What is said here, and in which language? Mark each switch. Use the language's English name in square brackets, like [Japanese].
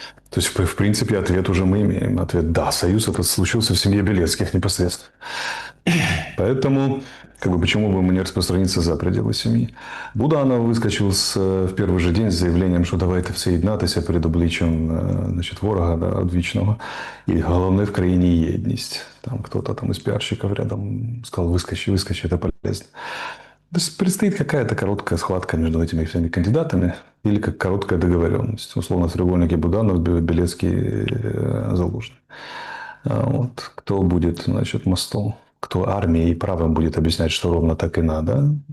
[Russian] То есть, в принципе, ответ уже мы имеем. Ответ «да». Союз этот случился в семье Белецких непосредственно. Поэтому, почему бы ему не распространиться за пределы семьи? Буданов выскочил в первый же день с заявлением, что давайте все [Ukrainian] єднатися перед обличчям ворога, да, одвічного. И головне в країні єдність. [Russian] Там кто-то там из пиарщиков рядом сказал, выскочи, это полезно. То есть предстоит какая-то короткая схватка между этими всеми кандидатами или как короткая договоренность. Условно, в треугольнике Буданов, Белецкий, Залужный. Вот. Кто будет, мостом? Кто армией и правым будет объяснять, что ровно так и надо?